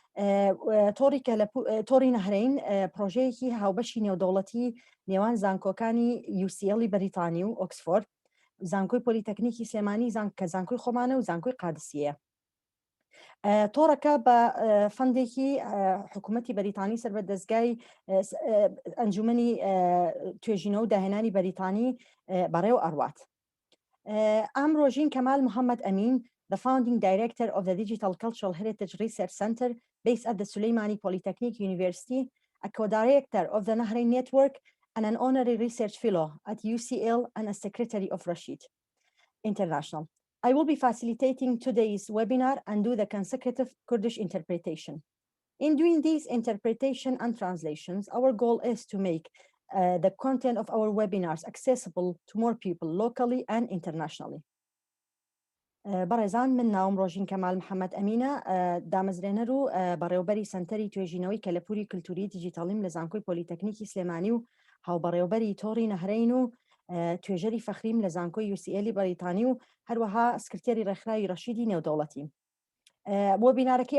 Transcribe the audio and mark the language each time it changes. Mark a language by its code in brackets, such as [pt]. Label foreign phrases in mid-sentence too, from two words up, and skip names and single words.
[ckb] تۆڕی نەهرین پرۆژەیەکی هاوبەشی نێودەوڵەتی نێوان زانکۆکانی UCL بەریتانی و ئۆکسفۆرد زانکۆی پۆلیتەکنیکی سلێمانی کە زانکۆی خۆمانە و زانکۆی قادسیە تۆڕەکە بە فەندێکی حکوومەتی بەریتانی سەر بە دەزگای ئەنجومەنی توێژینەوە و داهێنانی بەریتانی بەڕێو ئەڕوات ئەم ڕۆژین کەمال محەممەد ئەمین [en] the founding director of the Digital Cultural Heritage Research Center based at the Suleimani Polytechnic University, a co-director of the Nahrain Network, and an honorary research fellow at UCL and a secretary of Rashid International. I will be facilitating today's webinar and do the consecutive Kurdish interpretation. In doing these interpretation and translations, our goal is to make the content of our webinars accessible to more people locally and internationally. [ckb] بەڕێزان من ناوم ڕۆژین کەمال محەممەد ئەمینە دامەزرێنەر و بەڕێوەبەری سنتەری توێژینەوەی کەلەپوری کولتوری دیجیتاڵیم لە زانکۆی پۆلیتەکنیکی سلێمانی و هاوبەڕێوەبەری تۆڕی نەهرین و توێژەری فەخریم لە زانکۆی UCL بەریتانی و هەروەها سکرتێری ڕێکخراوی ڕەشیدی نێودەوڵەتی وەبینارەکەی